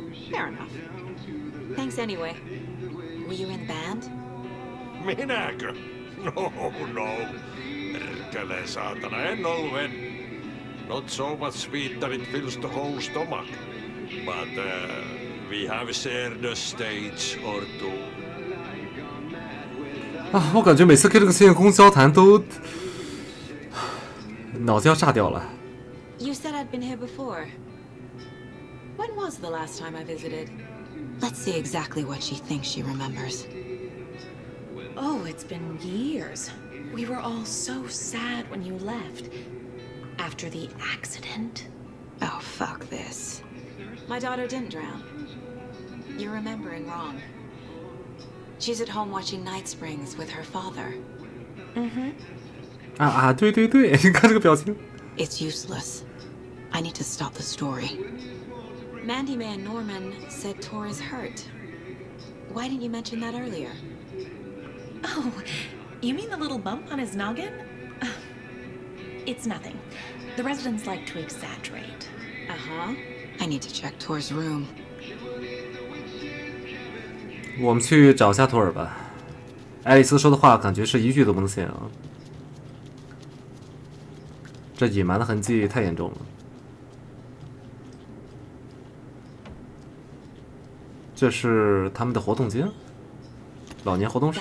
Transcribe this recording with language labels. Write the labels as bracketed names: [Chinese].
[English] Fair enough. Thanks anyway. Were you in the band? [Finnish] Minäkö? No, no. Perkele saatana, en ollut. [English] Not so much sweet that it fills the whole stomach. But we have shared a stage or two. [Chinese] 啊，我感觉每次跟这个谢公交谈都脑子要炸掉了。 [English] You said I'd been here before. When was the last time I visited? Let's see exactly what she thinks she remembers. Oh, it's been years. We were all so sad when you left. After the accident. Oh, fuck this. My daughter didn't drown. You're remembering wrong. She's at home watching Night Springs with her father. Mm-hmm. [Chinese] 对对对，你看这个表情。 [English] It's useless. I need to stop the story. Mandy Man Norman said Tor is hurt. Why didn't you mention that earlier? Oh, you mean the little bump on his noggin? It's nothing. The residents like to exaggerate. Uh-huh. I need to check Tor's room. [Chinese] 我们去找下托尔吧。爱丽丝说的话感觉是一句都不能信啊，这隐瞒的痕迹太严重了。这是他们的活动间，老年活动室。